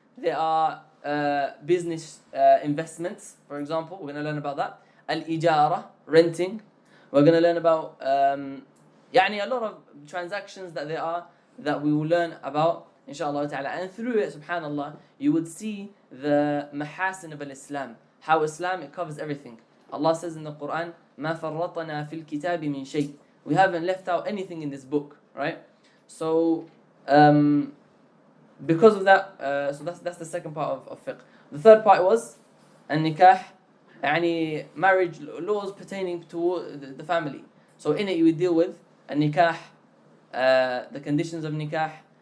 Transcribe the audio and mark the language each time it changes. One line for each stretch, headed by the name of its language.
English: There are business investments, for example. We're going to learn about that. Al-ijara, renting. We're going to learn about a lot of transactions that there are that we will learn about, inshallah ta'ala. And through it, subhanallah, you would see the mahasin of al-Islam. How Islam, it covers everything. Allah says in the Quran,
Arabic: مَا فَرَّطَنَا فِي الْكِتَابِ مِنْ شَيْءٍ.
English: We haven't left out anything in this book, right? So, because of that, so that's the second part of fiqh. The third part was an-nikah, marriage laws pertaining to the family. So in it, you would deal with an-nikah, the conditions of nikah.